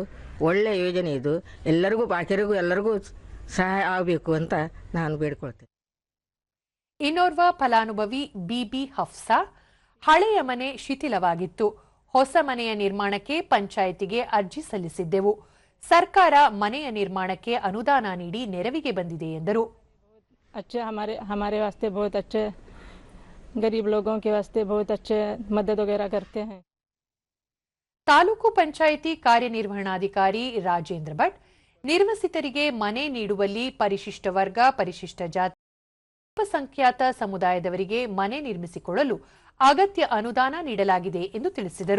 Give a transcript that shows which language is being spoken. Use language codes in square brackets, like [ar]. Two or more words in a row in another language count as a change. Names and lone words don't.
[kn] ಒಳ್ಳೆ ಯೋಜನೆ ಇದು, ಎಲ್ಲರಿಗೂ ಬಾಕಿಯರಿಗೂ ಎಲ್ಲರಿಗೂ ಸಹಾಯ ಆಗಬೇಕು ಅಂತ ನಾನು ಬೇಡ್ಕೊಳ್ತೇನೆ. ಇನ್ನೋರ್ವ ಫಲಾನುಭವಿ ಬಿಬಿ ಹಫ್ಸಾ, ಹಳೆಯ ಮನೆ ಶಿಥಿಲವಾಗಿತ್ತು. ಹೊಸ ಮನೆಯ ನಿರ್ಮಾಣಕ್ಕೆ ಪಂಚಾಯಿತಿಗೆ ಅರ್ಜಿ ಸಲ್ಲಿಸಿದ್ದೆವು. ಸರ್ಕಾರ ಮನೆಯ ನಿರ್ಮಾಣಕ್ಕೆ ಅನುದಾನ ನೀಡಿ ನೆರವಿಗೆ ಬಂದಿದೆ ಎಂದರು. [hi] अच्छे हमारे वास्ते बहुत अच्छे, गरीब लोगों के वास्ते बहुत अच्छे मदद वगैरह करते हैं. [kn] ತಾಲೂಕು ಪಂಚಾಯಿತಿ ಕಾರ್ಯನಿರ್ವಹಣಾಧಿಕಾರಿ ರಾಜೇಂದ್ರ ಭಟ್, ನಿರ್ವಸಿತರಿಗೆ ಮನೆ ನೀಡುವಲ್ಲಿ ಪರಿಶಿಷ್ಟ ವರ್ಗ, ಪರಿಶಿಷ್ಟ ಜಾತಿ, ಅಲ್ಪಸಂಖ್ಯಾತ ಸಮುದಾಯದವರಿಗೆ ಮನೆ ನಿರ್ಮಿಸಿಕೊಳ್ಳಲು ಅಗತ್ಯ ಅನುದಾನ ನೀಡಲಾಗಿದೆ ಎಂದು ತಿಳಿಸಿದರು.